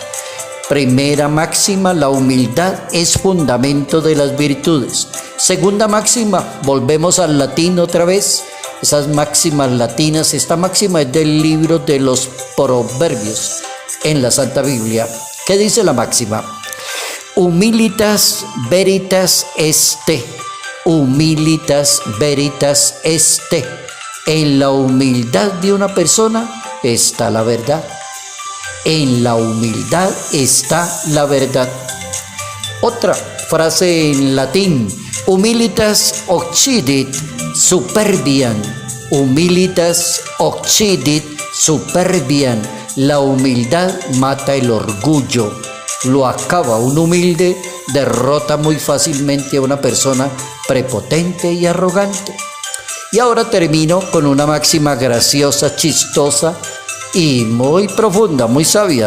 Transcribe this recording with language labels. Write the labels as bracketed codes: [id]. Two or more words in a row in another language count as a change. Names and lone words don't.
[es] Primera máxima, la humildad es fundamento de las virtudes. Segunda máxima, volvemos al latín otra vez. Esas máximas latinas, esta máxima es del libro de los Proverbios en la Santa Biblia. ¿Qué dice la máxima? [la] Humilitas veritas este. Humilitas veritas este. [es] En la humildad de una persona está la verdad. En la humildad está la verdad. Otra frase en latín: [la] humilitas occidit superbiam. Humilitas occidit superbiam. [es] La humildad mata el orgullo. Lo acaba. Un humilde derrota muy fácilmente a una persona prepotente y arrogante. Y ahora termino con una máxima graciosa, chistosa y muy profunda, muy sabia.